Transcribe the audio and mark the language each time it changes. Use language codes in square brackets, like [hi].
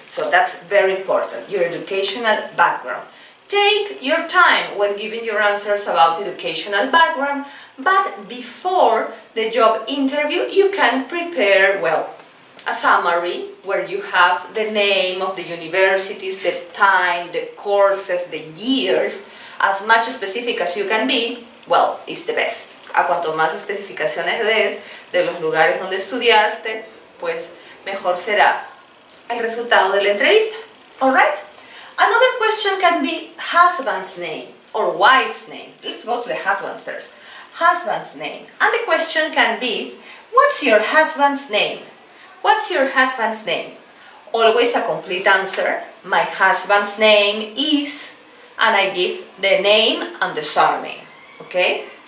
[en] So that's very important, your educational background. Take your time when giving your answers about educational background, but before the job interview you can prepare, well, a summary where you have the name of the universities, the time, the courses, the years. As much specific as you can be, well, is the best. [es] A cuanto más especificaciones des de los lugares donde estudiaste, pues mejor será el resultado de la entrevista. [en] Alright? Another question can be husband's name or wife's name. Let's go to the husband first. Husband's name. And the question can be, what's your husband's name? What's your husband's name? Always a complete answer. My husband's name is, and I give the name and the surname. Okay?